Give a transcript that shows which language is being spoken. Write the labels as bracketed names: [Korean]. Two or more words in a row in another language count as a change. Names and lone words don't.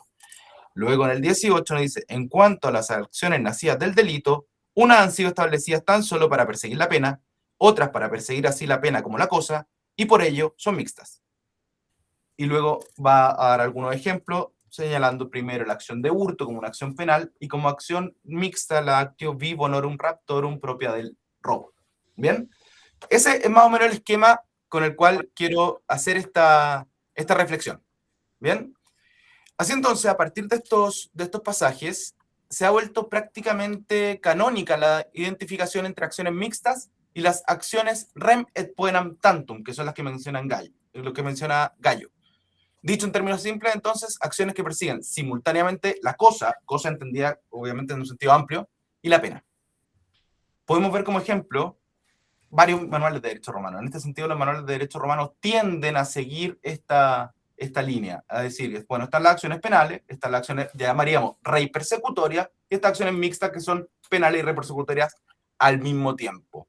[Spanish] Luego en el 18 nos dice, en cuanto a las acciones nacidas del delito, unas han sido establecidas tan solo para perseguir la pena, otras para perseguir así la pena como la cosa, y por ello son mixtas. Y luego va a dar algunos ejemplos, señalando primero la acción de hurto como una acción penal y como acción mixta la [Latin] actio vi bonorum raptorum [Spanish] propia del robo. ¿Bien? Ese es más o menos el esquema con el cual quiero hacer esta reflexión. ¿Bien? Así entonces, a partir de estos pasajes, se ha vuelto prácticamente canónica la identificación entre acciones mixtas y las acciones [Latin] rem et poenam tantum, [Spanish] que son las que lo que menciona Gallo. Dicho en términos simples, entonces, acciones que persiguen simultáneamente la cosa entendida obviamente en un sentido amplio, y la pena. Podemos ver como ejemplo varios manuales de derecho romano. En este sentido, los manuales de derecho romano tienden a seguir esta línea, a decir, bueno, están las acciones penales, están las acciones, ya llamaríamos [Latin] rey persecutoria, [Spanish] y estas acciones mixtas que son penales y [Latin] rey persecutorias [Spanish] al mismo tiempo.